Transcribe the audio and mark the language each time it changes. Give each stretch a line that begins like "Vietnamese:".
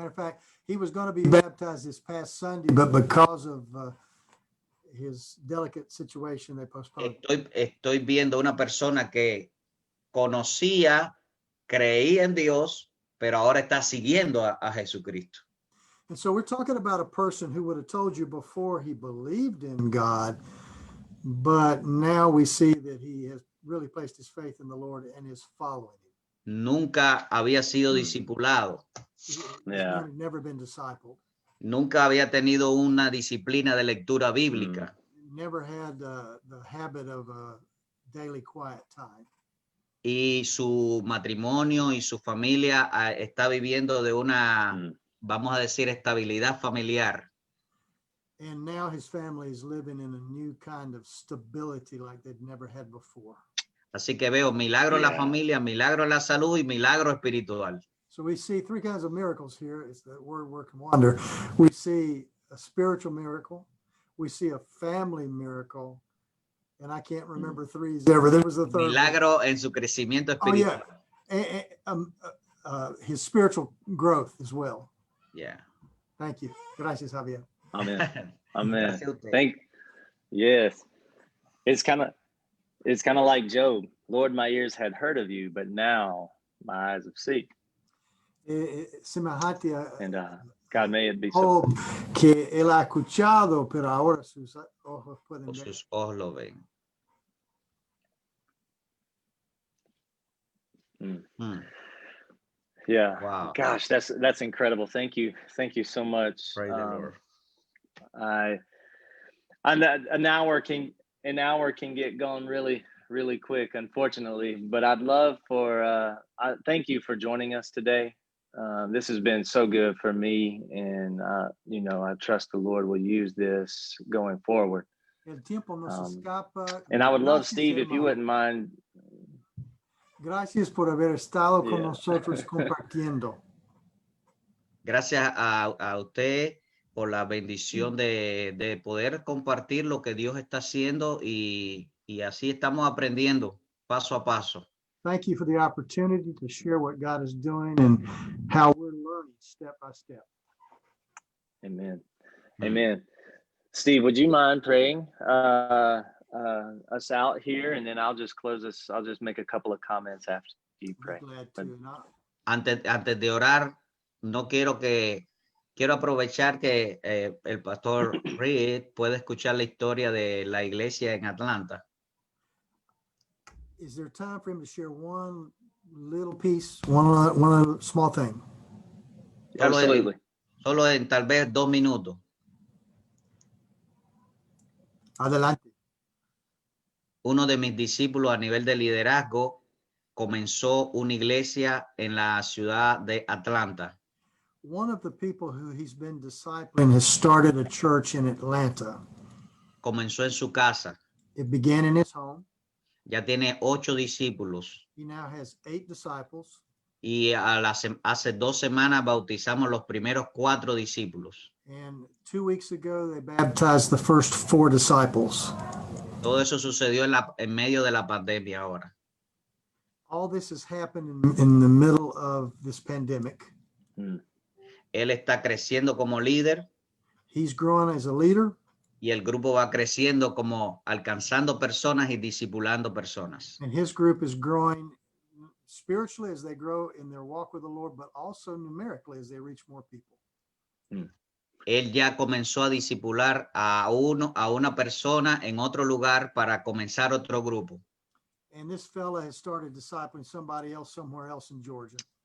English: Matter of fact, he was going to be baptized this past Sunday, but because of his delicate situation, they postponed.
Spanish: Estoy viendo una persona que conocía, creía en Dios, pero ahora está siguiendo a Jesucristo.
English: And so we're talking about a person who would have told you before he believed in God, but now we see that he has really placed his faith in the Lord and is following him.
Spanish: Nunca había sido discipulado.
English: He's Yeah. never been discipled.
Spanish: Nunca había tenido una disciplina de lectura bíblica.
English: Never had the habit of a daily quiet time.
Spanish: Y su matrimonio y su familia está viviendo de una, vamos a decir, estabilidad familiar.
English: And now his family is living in a new kind of stability like they'd never had before.
Spanish: Así que veo milagro en la familia, milagro en la salud y milagro espiritual.
English: So we see 3 kinds of miracles here. It's the word work and wonder. We see a spiritual miracle. We see a family miracle. And I can't remember 3 ever. There was a third.
Spanish: Milagro en su crecimiento espiritual.
English: Oh, yeah. His spiritual growth as well. Yeah. Thank you.
Spanish: Gracias, Javier.
English: Amen. Amen. Yes. It's kind of like Job. Lord, my ears had heard of you, but now my eyes have seen.
Spanish: Semejante
English: And God, may it be so.
Spanish: Que él ha escuchado, pero ahora sus ojos pueden ver. Sus ojos lo ven.
English: Yeah. Wow. Gosh, that's incredible. Thank you. Thank you so much. Praise the Lord. An hour can get gone really quick, unfortunately. But I'd love for thank you for joining us today. This has been so good for me, and I trust the Lord will use this going forward.
Spanish: El tiempo nos escapa.
English: And I would love,
Spanish: Gracias,
English: Steve, if you
Spanish: hermano.
English: wouldn't mind.
Spanish: Gracias por haber estado con
English: Yeah.
Spanish: nosotros compartiendo. Gracias a usted por la bendición de poder compartir lo que Dios está haciendo y así estamos aprendiendo paso a paso.
English: Thank you for the opportunity to share what God is doing and how we're learning step by step. Amen. Amen. Steve, would you mind praying us out here, and then I'll just close this. I'll just make a couple of comments after you pray. Glad to.
Spanish: Antes de orar, quiero aprovechar que el pastor Reed puede escuchar la historia de la iglesia en Atlanta.
English: Is there time for him to share one little piece, one small thing? Absolutely.
Spanish: Solo en tal vez 2 minutos. Adelante. Uno de mis discípulos a nivel de liderazgo comenzó una iglesia en la ciudad de Atlanta.
English: One of the people who he's been discipling has started a church in Atlanta.
Spanish: Comenzó en su casa.
English: It began in his home.
Spanish: Ya tiene 8 discípulos.
English: He now has 8 disciples.
Spanish: Y hace 2 semanas bautizamos los primeros 4 discípulos.
English: And 2 weeks ago, they baptized the first 4 disciples.
Spanish: Todo eso sucedió en medio de la pandemia ahora.
English: All this has happened in the middle of this pandemic.
Spanish: Él está creciendo como líder.
English: He's growing as a leader.
Spanish: Y el grupo va creciendo como alcanzando personas y discipulando personas.
English: And his group is growing spiritually as they grow in their walk with the Lord, but also numerically as they reach more people.
Spanish: Él ya comenzó a discipular a una persona en otro lugar para comenzar otro grupo.
English: And this fella has started discipling somebody else somewhere else in Georgia.